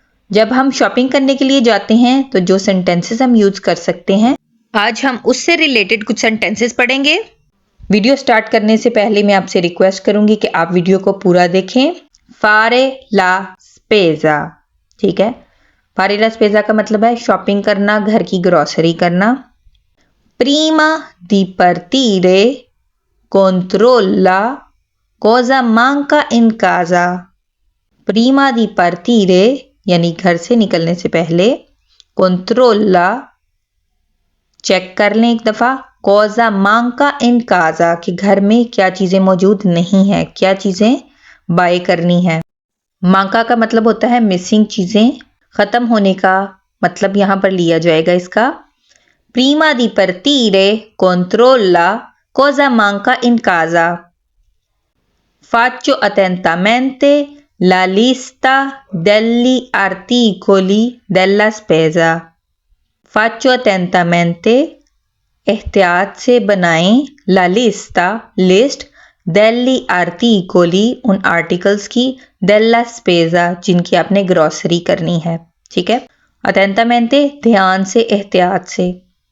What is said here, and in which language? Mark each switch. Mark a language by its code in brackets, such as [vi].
[hi] जब हम शॉपिंग करने के लिए जाते हैं तो जो सेंटेंसेस हम यूज कर सकते हैं, आज हम उससे रिलेटेड कुछ सेंटेंसेस पढ़ेंगे। वीडियो स्टार्ट करने से पहले मैं आपसे रिक्वेस्ट करूंगी कि आप वीडियो को पूरा देखें। [it] फारे ला स्पेजा, [hi] ठीक है। फारे ला स्पेजा का मतलब है शॉपिंग करना, घर की ग्रोसरी करना। [it] प्रीमा दी partire controlla cosa manca in casa। प्रीमा दी partire [hi] यानी घर से निकलने से पहले, controlla चेक कर लें एक दफा, [it] cosa manca in casa [hi] कि घर में क्या चीजें मौजूद नहीं है, क्या चीजें बाय करनी है। मांका का मतलब होता है मिसिंग चीजें, खत्म होने का मतलब यहां पर लिया जाएगा इसका। [it] Prima di partire controlla cosa manca in casa। Faccio attentamente la lista degli articoli della spesa। Faccio attentamente [hi] एहतियात से बनाएं, [it] la lista [hi] list, [it] degli articoli [hi] उन आर्टिकल्स की, [it] della spesa [hi] जिनकी आपने ग्रोसरी करनी है, ठीक है। attentamente ध्यान से, एहतियात से।